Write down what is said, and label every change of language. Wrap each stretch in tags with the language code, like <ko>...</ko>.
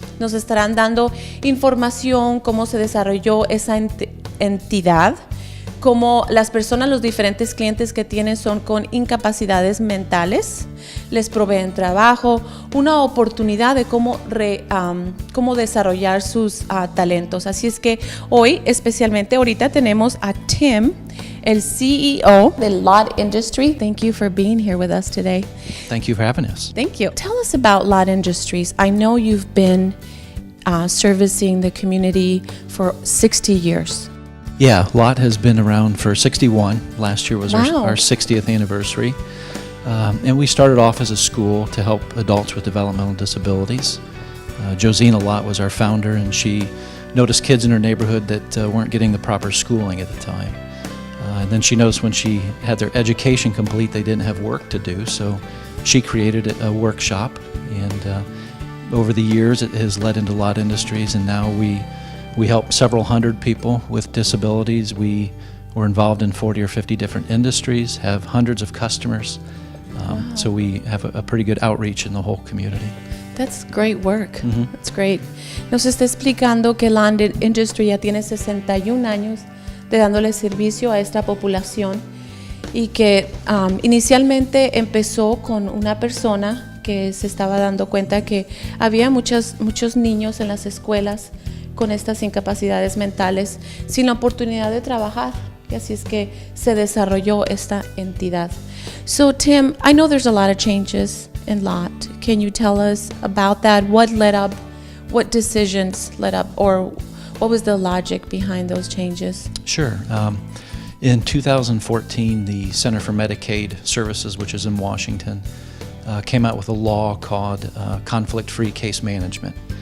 <es>Nos estarán dando información, cómo se desarrolló esa entidad, cómo las personas, los diferentes clientes que tienen son con incapacidades mentales, les proveen trabajo, una oportunidad de cómo desarrollar sus talentos. Así es que hoy, especialmente ahorita, tenemos a Tim, el CEO de Lott Industry.</es> <en>Thank you for being here with us today. Thank you for having us. Thank you. Tell us about Lott Industries. I know you've been servicing the community for 60 years. Yeah, Lott has been around for 61. Last year was Wow. our 60th anniversary. And we started off as a school to help adults with developmental disabilities. Josina Lott was our founder, and she noticed kids in her neighborhood that weren't getting the proper schooling at the time. And then she noticed when she had their education complete, they didn't have work to do, so she created a workshop. And over the years, it has led into Lott Industries, and now we help several hundred people with disabilities. We're involved in 40 or 50 different industries, have hundreds of customers. So we have a pretty good outreach in the whole community. That's great work. That's great.</en> <es>Nos está explicando que Lott Industry ya tiene 61 años de dándole servicio a esta población y que inicialmente empezó con una persona que se estaba dando cuenta que había muchos niños en las escuelas con estas incapacidades mentales sin la oportunidad de trabajar. Y así es que se desarrolló esta entidad.</es> <en>So Tim, I know there's a lot of changes in Lott. Can you tell us about that? What decisions led up, or what was the logic behind those changes? Sure. In 2014, the Center for Medicaid Services, which is in Washington, came out with a law called conflict-free case management.</en>